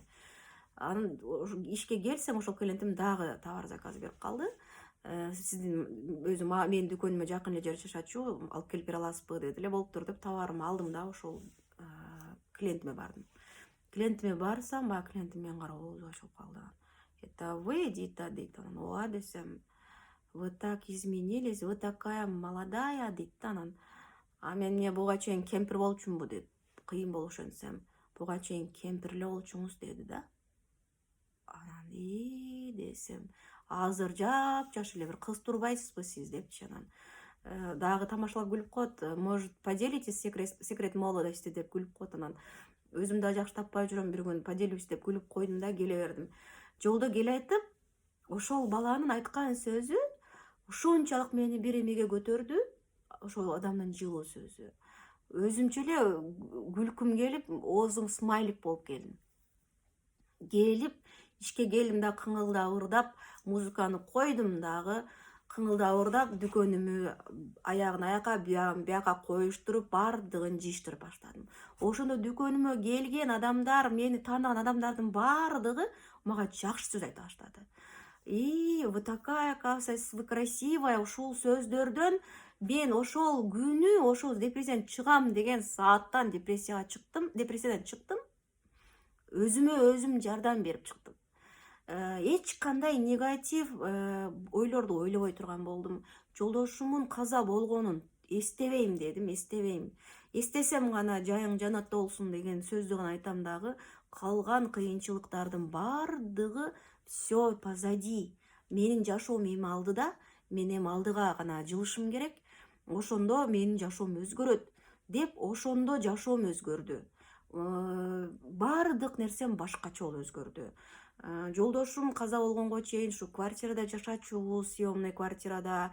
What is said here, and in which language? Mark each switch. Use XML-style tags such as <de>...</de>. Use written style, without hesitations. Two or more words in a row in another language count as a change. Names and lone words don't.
<ky>Анан ишке келсем ошол клиентим дагы товар заказ берип калды. Сиздин менин дүкөнүмө жакын эле жерде жашачу, алып келип бере аласызбы деди эле. Болуптур деп товарымды алдым да ошол клиентиме бардым. Клиентиме барсам, баягы клиентим менин карап оозу ачылып калды.</ky> <ru>Это вы,</ru> <ky>дейт. Анан ооба десем,</ky> <ru>вы так изменились, вы такая молодая,</ru> <ky>дейт да анан. Мен эмне буга чейин кемпир болчумбу деп кыйын болушу ошентсем, буга чейин кемпир эле болчуңуз деди да. Анан десем, азыр жапжаш эле бир кыз турбайсызбы сиз депчи. Анан дагы тамашалап күлүп коет,</ky> <ru>может поделитесь секрет молодости</ru> <ky>деп күлүп коет. Анан өзүм да жакшы таппай жүрөм, бир күн поделюсь деп күлүп койдум да келе бердим. Жолдо келе айтып, ошол баланын айткан сөзү ушунчалык мени бир эмеге көтөрдү, ошол адамдын жылуу сөзү. Өзүмчө эле күлкүм келип, оозум смайлик болуп келдим. Келип, ишке келдим да кыңылдап ырдап, музыканы койдум дагы, кыңылдап ырдап, дүкөнүмү аягын аяка, бияка коюштуруп, бардыгын жыйыштырып баштадым. Ошондо дүкөнүмө келген адамдар, мени тааныган адамдардын бардыгы мага жакшы сөз айта баштады.</ky> <ru>Вы такая, оказывается, вы красивая.</ru> <ky>Ушул сөздөрдөн мен ошол күнү, ошол депрессиядан чыгам деген сааттан депрессиядан чыктым. Өзүмө өзүм жардам берип чыктым. Эч кандай негатив ойлорду ойлобой турган болдум. Жолдошумун каза болгонун эстебейм дедим, эстебейм. Эстесем гана жайың жанатта болсун деген сөздү гана айтам дагы, калган кыйынчылыктардын бардыгы</ky> <ru>все позади.</ru> <ky>Менин жашоом эми алдыда, мен эми алдыга гана жылышым керек. Ошондо менин жашоом өзгөрөт деп, ошондо жашоом өзгөрдү. Бардык нерсем башкача болуп өзгөрдү. Жолдошум каза болгонго чейин ушу квартирада жашачубуз, съемный квартирада.</ky>